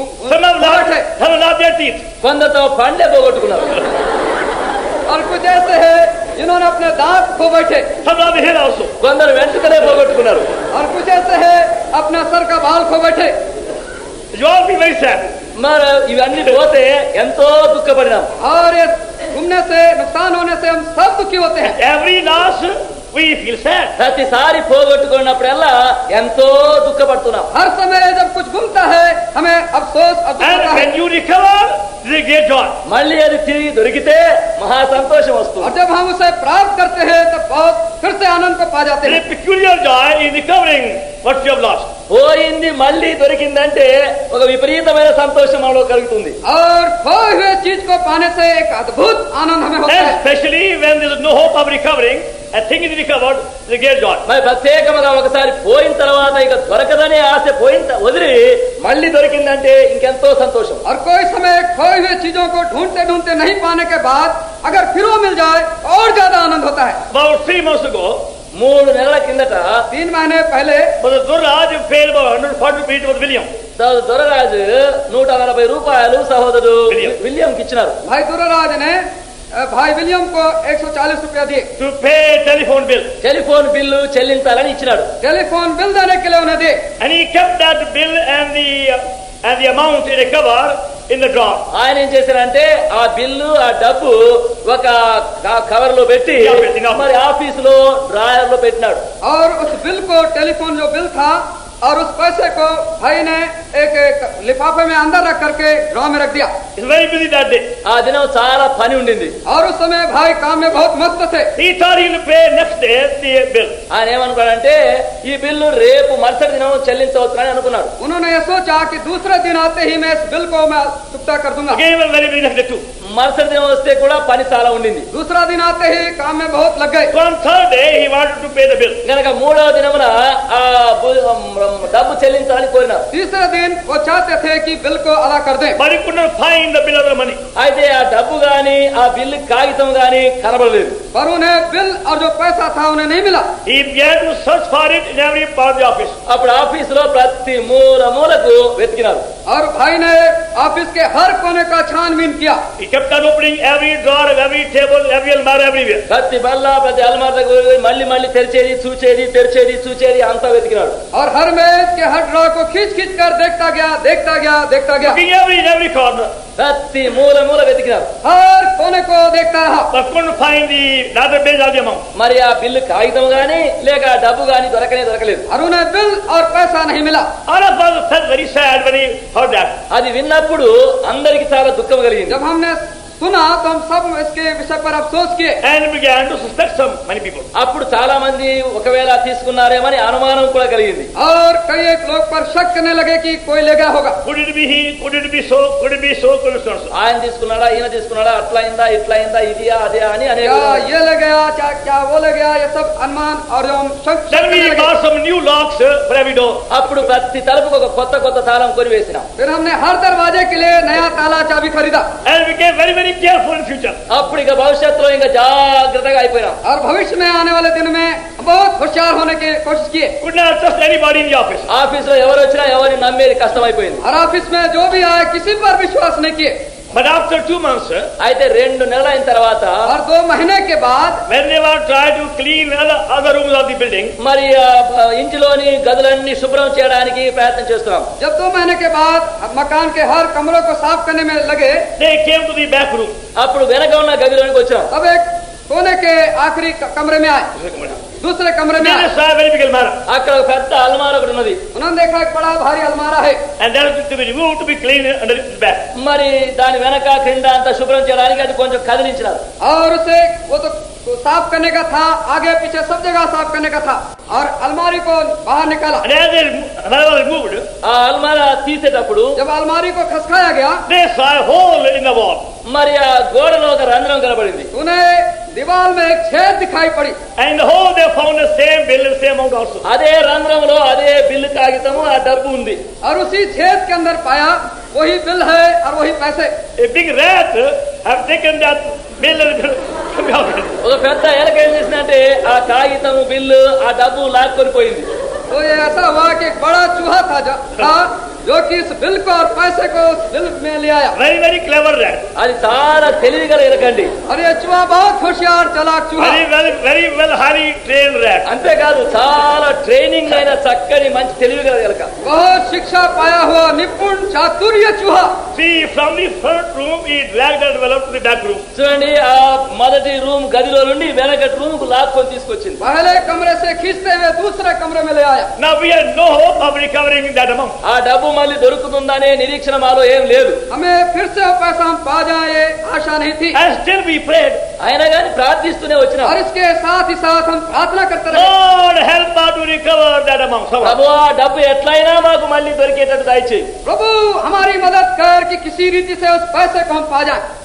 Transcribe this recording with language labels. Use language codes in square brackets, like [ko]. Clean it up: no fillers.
[en] Some have lost their teeth. [te] కొందరు తమ పండ్లే పోగొట్టుకున్నారు. [hi] और कुछ ऐसे हैं जिन्होंने अपने दांत खो बैठे. [en] Some lost their hair also. [te] కొందరు వెంట్రుకలే పోగొట్టుకున్నారు. [hi] और कुछ ऐसे हैं अपना सर का बाल खो बैठे. [en] You all be very sad. [te] మరి ఇవన్నీ పోతే ఎంతో దుఃఖపడినాం. [hi] और ये घूमने से नुकसान होने से हम सब दुखी होते हैं. [en] Every loss we feel sad. [te] ప్రతిసారి పోగొట్టుకున్నప్పుడల్లా ఎంతో దుఃఖపడుతున్నాం. [hi] हर समय जब कुछ घूमता है हमें अफसोस और दुख [en] And [hi] होता है। [en] when you recover, there is great joy. [te] మళ్ళీ అది తిరిగి దొరికితే మహా సంతోషం [hi] और [te] వస్తుంది. [hi] जब हम उसे प्राप्त करते हैं तो बहुत फिर से आनंद को पा जाते [en] There [hi] हैं। [en] is peculiar joy in recovering what you have lost. [te] పోయింది మళ్ళీ దొరికిందంటే ఒక విపరీతమైన సంతోషం మనలో కలుగుతుంది. [hi] और खोए हुए चीज को पाने से एक अद्भुत आनंद हमें होता है। [en] Especially when there is no hope of recovering, a thing is recovered, there is great joy. [te] మరి ప్రత్యేకంగా ఒకసారి పోయిన తర్వాత ఇక దొరకదనే ఆశ వదిలి మళ్ళీ దొరికిందంటే ఇంకెంతో సంతోషం. [hi] और कोई समय खोई हुई चीजों को ढूंढते ढूंढते नहीं पाने के बाद अगर फिर वो मिल जाए और ज्यादा आनंद होता है। [en] About 3 months ago, [te] 3 నెలల కిందట [hi] 3 महीने पहले [en] Brother Durraj paid about 140 feet with William. [te] Doraraju 140 రూపాయలు సహోదరుడు విలియంకి ఇచ్చినారు. [hi] भाई दुर्राज ने भाई विलियम को 140 रुपया दिए। [en] To pay telephone bill. [te] Telephone bill చెల్లించాలని ఇచ్చినాడు. [hi] टेलीफोन बिल देने के लिए उन्हें दिए। [en] And he kept that bill and the amount he recovered in the drawer. [te] ఆయన ఏం చేశారంటే ఆ బిల్లు ఆ డబ్బు ఒక కవర్ లో పెట్టి మరి ఆఫీసులో డ్రాయర్ లో పెట్టినాడు. [hi] और उस बिल को टेलीफोन जो बिल था और उस पैसे को भाई ने एक लिफाफे में अंदर रख करके ड्रॉ में रख दिया। [en] He's very busy that day. [te] ఆ దినం చాలా పని ఉండింది. [hi] और उस समय भाई काम में बहुत मस्त थे। [en] He thought he will pay next day the bill. [te] ఆయన ఏమనుకున్నాడంటే ఈ బిల్లు రేపు మరుసటి దినం చెల్లించవచ్చునని అనుకున్నాడు. [hi] उन्होंने ये सोचा कि दूसरे दिन आते ही मैं इस बिल को मैं चुकता कर दूंगा। [en] Again, he was very busy next day too. [te] మరుసటి దినం వస్తే కూడా పని చాలా ఉండింది. [hi] दूसरा दिन आते ही काम में बहुत लग गए। [en] So on third day, he wanted to pay the bill. [te] గనక 3వ దినమున ఆ డబ్బు చెల్లించాలని కోరినారు. [hi] तीसरे दिन वो चाहते थे कि बिल को अदा कर दें। [en] But he could not find the bill or the money. [te] అయితే ఆ డబ్బు గాని ఆ బిల్లు కాగితం గాని కనబడలేదు. [hi] पर उन्हें बिल और जो पैसा था उन्हें नहीं मिला। [en] He began to search for it in every part of the office. [te] అప్పుడు ఆఫీసులో ప్రతి మూలకు వెతికినారు. [hi] और भाई ने ऑफिस के हर कोने का छानबीन किया। [en] He kept on opening every drawer, every table, every almirah, everywhere. [te] ప్రతి బల్ల ప్రతి అల్మార్ దగ్గర మళ్ళీ మళ్ళీ తెరిచేది చూచేది అంతా వెతికినాడు. [hi] और हर मेज के हर ड्रॉ को खींच खींच कर देखता गया। [en] Looking in every corner, [te] ప్రతి మూల వెతికినారు. [hi] हर कोने को देखता रहा। [en] but couldn't find the database of the amount. [te] మరి ఆ బిల్లు కాగితం గాని లేక ఆ డబ్బు గాని దొరకలేదు. [hi] और उन्हें बिल और पैसा नहीं मिला। [en] All of us felt very sad when he heard that. [te] అది విన్నప్పుడు అందరికి చాలా దుఃఖం కలిగింది. [hi] जब हमने सुना तो हम सब इसके विषय पर अफसोस किए। [en] And began to suspect many people. [te] అప్పుడు చాలా మంది ఒకవేళ తీసుకున్నారేమని అనుమానం కూడా కలిగింది. [hi] और कई एक लोग पर शक करने लगे कि कोई ले गया होगा। [en] Could it be he? Could it be so? Could it be so? Could it be so? [te] ఆయన తీసుకున్నాడా ఈయన తీసుకున్నాడా అట్లా అయిందా ఇట్లా అయిందా ఇదియా అదే అని అనేక [hi] क्या ये ले गया, क्या वो ले गया, ये सब अनुमान और जो हम शक [en] Then [hi] करने [en] we [hi] लगे। [en] got some new locks for every door. [te] అప్పుడు ప్రతి తలుపుకు ఒక కొత్త తాళం కొని వేసినాం. [hi] फिर हमने हर दरवाजे के लिए नया ताला चाबी खरीदा। [en] And we became very, very careful in future. [te] అప్పుడు ఇక భవిష్యత్తులో ఇంకా జాగ్రత్తగా అయిపోయినాం. [hi] और भविष्य में आने वाले दिन में बहुत होशियार होने की कोशिश किए। [en] Could not trust anybody in the office. [te] ఆఫీసులో ఎవరు వచ్చినా ఎవరిని నమ్మేది కష్టమైపోయింది. [hi] और ऑफिस में जो भी आए किसी पर विश्वास नहीं किए। [en] But after 2 months, [te] అయితే 2 నెలలు అయిన తర్వాత [hi] और 2 महीने के बाद [en] when they were trying to clean other rooms of the building, [te] మరి ఇంటిలోని గదులన్నీ శుభ్రం చేయడానికి ప్రయత్నం చేస్తున్నాం. [hi] जब 2 महीने के बाद मकान के हर कमरों को साफ करने में लगे [en] they came to the back room. [te] అప్పుడు వెనక ఉన్న గదిలోనికి వచ్చాం. [hi] अब एक कोने के आखिरी कमरे में आए। दूसरे कमरे में [en] There [hi] आए। [en] is a very big almirah. [te] అక్కడ ఒక పెద్ద అల్మార ఒకటి ఉన్నది. [hi] उन्होंने देखा एक बड़ा भारी अलमारा है। [en] And that is to be removed to be cleaned under its back. [te] మరి దాని వెనక క్రింద అంతా శుభ్రం చేయడానికి అది కొంచెం కదిలించినారు. [hi] और उसे वो तो साफ करने का था, आगे पीछे सब जगह साफ करने का था। और अलमारी को बाहर निकाला। [en] And as the almirah was removed, [te] ఆ అల్మారా తీసేటప్పుడు [hi] जब अलमारी को खसकाया गया [en] they saw a hole in the wall. [te] మరి ఆ గోడలో ఒక రంధ్రం కనబడింది. [hi] उन्हें दीवार में एक छेद दिखाई पड़ी। [en] And in the hole they found the same bill and same amount also. [te] అదే రంధ్రంలో అదే బిల్లు కాగితము ఆ డబ్బు ఉంది. [hi] और उसी छेद के अंदर पाया वही बिल है और वही पैसे। [en] A big rat have taken that bill and [te] ఒక పెద్ద ఎలక ఏం చేసిందంటే ఆ కాగితం బిల్లు ఆ డబ్బు లాక్కొని పోయింది. [hi] तो ये ऐसा हुआ कि एक बड़ा चूहा था जो कि इस बिल को और पैसे को उस बिल में ले आया। [en] Very, very clever rat. [te] అది చాలా తెలివిగల ఎరకండి. [hi] और ये चूहा बहुत होशियार चालाक चूहा। [en] Very well, highly trained rat. [te] అంతేకాదు చాలా ట్రైనింగ్ అయిన చక్కని మంచి తెలివిగల ఎలక. [hi] बहुत शिक्षा पाया हुआ निपुण चातुर्य चूहा। [en] See, from the front room, he dragged and developed to the back room. [te] చూడండి ఆ మొదటి రూమ్ గదిలో నుండి వెనకటి రూమ్ కు లాక్కొని తీసుకొచ్చింది. [hi] पहले कमरे से खींचते हुए दूसरे कमरे में ले आया। [en] Now we have no hope of recovering that amount. [te] ఆ డబ్బు మళ్ళీ దొరుకుతుందనే నిరీక్షణ మాలో ఏం లేదు. [hi] हमें फिर से वो पैसा हम पा जाए ये आशा नहीं थी। [en] And still we prayed, [te] అయినా కానీ ప్రార్థిస్తూనే వచ్చినాం. [hi] और इसके साथ ही साथ हम प्रार्थना करते रहे। [en] Lord, help us to recover that amount. [te] ప్రభువా ఆ డబ్బు ఎట్లయినా మాకు మళ్ళీ దొరికేటట్టు దయచేయి. [hi] प्रभु हमारी मदद कर कि किसी रीति से उस पैसे को हम पा जाए।